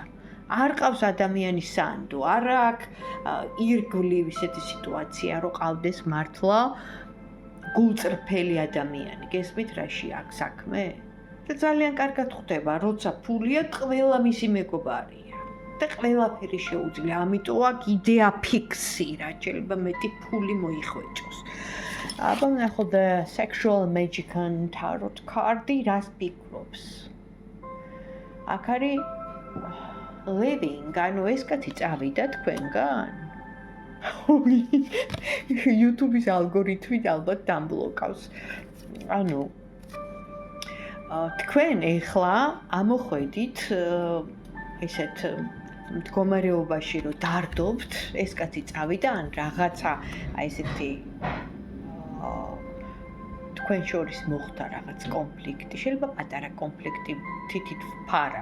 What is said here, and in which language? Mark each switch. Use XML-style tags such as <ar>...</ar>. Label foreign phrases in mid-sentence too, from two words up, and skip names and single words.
<ka>არ ყავს ადამიანის სანდო, არ აქვს ირგვლივ ისეთი სიტუაცია, რომ ყავდეს მართლა გულწრფელი ადამიანი. გესმით რაში აქვს საქმე? და ძალიან კარგად ხვდება, როცა ფულია, ყველა მისი მეგობარია და ყველაფერი შეუძლია. ამიტომ აქ იდეა ფიქსი, რა შეიძლება მეტი ფული მოიხვეჭოს. აბა ნახოთ</ka> <en>sexual magic-an tarot card-ი</en> <ka>რას ფიქრობს? აქ არის living, ეს კაცი წავიდა თქვენგან? YouTube-ის ალგორითმი ალბათ დამბლოკავს. ანუ თქვენ ეხლა ამოხვედით ესეთ მდგომარეობაში, რომ დარდობთ, ეს კაცი წავიდა ან რაღაცა აი ესეთი თქვენ შორის მოხდა რაღაც კონფლიქტი, შეიძლება პატარა კონფლიქტი თითით ფარა.</ka>